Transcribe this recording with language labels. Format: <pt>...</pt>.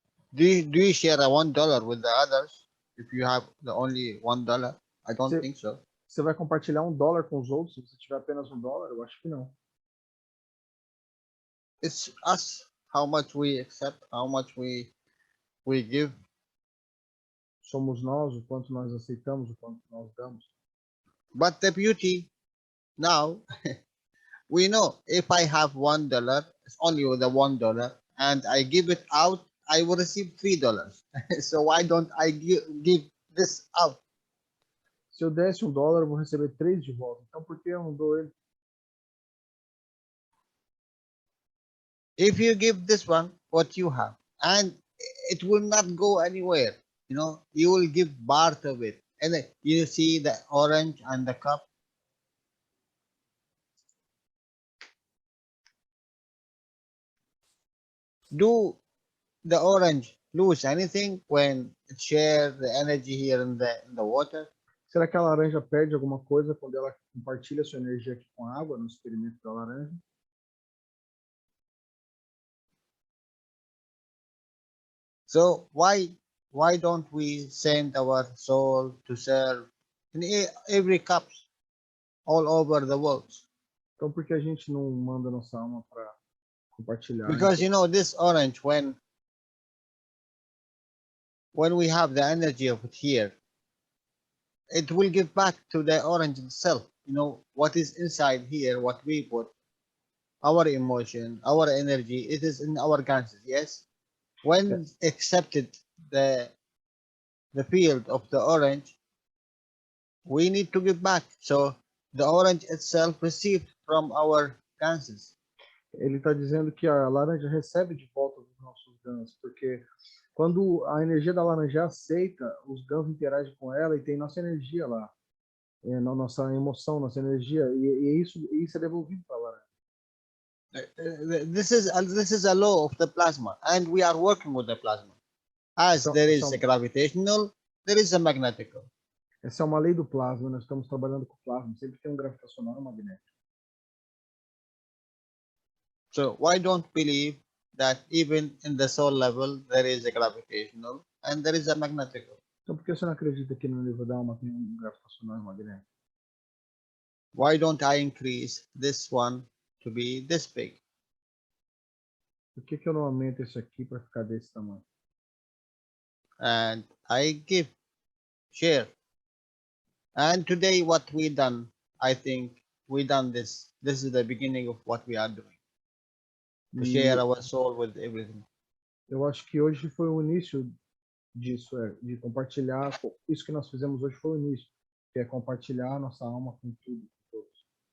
<en>Do you share a $1 with the others if you have the only $1? I don't think so.</en> <pt>Você vai compartilhar $1 com os outros se você tiver apenas $1? Eu acho que não.</pt> <en>It's us, how much we accept, how much we give.</en> <pt>somos nós, o quanto nós aceitamos, o quanto nós damos.</pt> <en>But the beauty now, we know if I have $1, it's only the $1, and I give it out, I will receive $3. So why don't I give this out?</en> <pt>Se eu desse $1, eu vou receber 3 de volta. Então, por que eu não dou ele?</pt> <en>If you give this one what you have, and it will not go anywhere, you will give part of it, and then you see the orange and the cup. Do the orange lose anything when it shares the energy here in the water?</en> <pt>Será que a laranja perde alguma coisa quando ela compartilha sua energia aqui com a água no experimento da laranja?</pt> <en>So why don't we send our soul to serve in every cup all over the world?</en> <pt>Então, por que a gente não manda nossa alma para compartilhar?</pt> <en>Because this orange, when we have the energy of it here, it will give back to the orange itself. What is inside here, what we put, our emotion, our energy, it is in our ganses, yes? When accepted the field of the orange, we need to give back. So the orange itself received from our ganses.</en> <pt>Ele está dizendo que a laranja recebe de volta dos nossos gans, porque quando a energia da laranja é aceita, os gans interagem com ela e tem nossa energia lá, nossa emoção, nossa energia, e isso é devolvido para a laranja.</pt> <en>This is a law of the plasma, and we are working with the plasma. As there is a gravitational, there is a magnetical.</en> <pt>Essa é uma lei do plasma, nós estamos trabalhando com o plasma, sempre tem um gravitacional e um magnético.</pt> <en>So why don't believe that even in the soul level there is a gravitational and there is a magnetical?</en> <pt>Então por que você não acredita que no nível da alma tem um gravitacional e um magnético?</pt> <en>Why don't I increase this one to be this big?</en> <pt>Por que eu não aumento esse aqui para ficar desse tamanho?</pt> <en>And I share. And today what we done, I think we done this. This is the beginning of what we are doing. To share our soul with everything.</en> <pt>Eu acho que hoje foi o início disso, de compartilhar. Isso que nós fizemos hoje foi o início, que é compartilhar nossa alma com tudo, com todos.</pt>